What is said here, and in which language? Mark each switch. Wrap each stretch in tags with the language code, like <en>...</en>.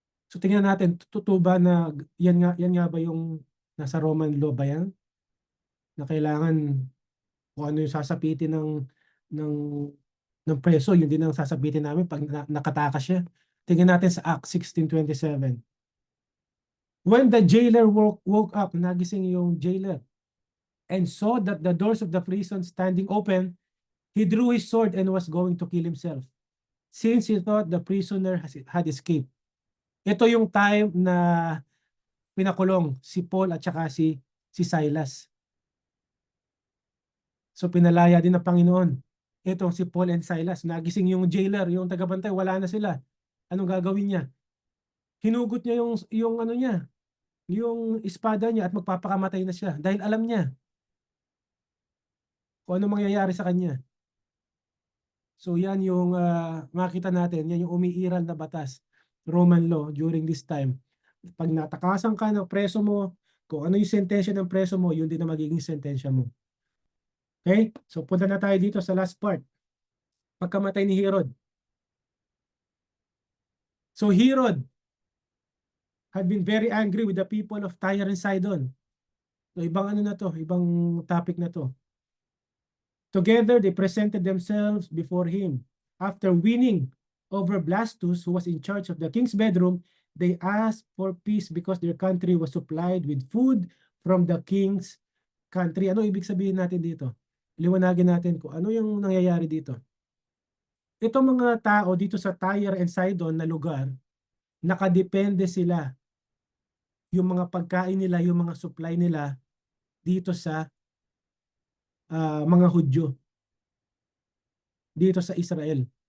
<tl>So tingnan natin, totoo ba na yan nga ba yung nasa Roman law ba yan? Na kailangan kung ano yung sasapitin ng ng preso, yun din ang sasabitin namin pag nakatakas siya. Tingnan natin sa Acts 16:27.</tl> <en>When the jailer woke up,</en> <tl>nagising yung jailer,</tl> <en>and saw that the doors of the prison standing open, he drew his sword and was going to kill himself, since he thought the prisoner had escaped.</en> <tl>Ito yung time na pinakulong si Paul at saka si Silas. So pinalaya din ng Panginoon itong si Paul and Silas. Nagising yung jailer, yung tagabantay, wala na sila. Anong gagawin niya? Hinugot niya yung ano niya, yung espada niya at magpapakamatay na siya dahil alam niya kung ano mangyayari sa kanya. So yan yung makita natin, yan yung umiiral na batas,</tl> <en>Roman law during this time.</en> <tl>Pag natakasan ka ng preso mo, kung ano yung sentensya ng preso mo, yun din ang magiging sentensya mo. Okay? So punta na tayo dito sa last part. Pagkamatay ni Herod.</tl> <en>So Herod had been very angry with the people of Tyre and Sidon.</en> <tl>So ibang ano na to, ibang topic na to.</tl> <en>Together, they presented themselves before him. After winning over Blastus, who was in charge of the king's bedroom, they asked for peace because their country was supplied with food from the king's country.</en> <tl>Ano ibig sabihin natin dito? Liwanagin natin kung ano yung nangyayari dito. Itong mga tao dito sa Tyre and Sidon na lugar, nakadepende sila. Yung mga pagkain nila, yung mga supply nila dito sa mga Hudyo. Dito sa Israel.</tl>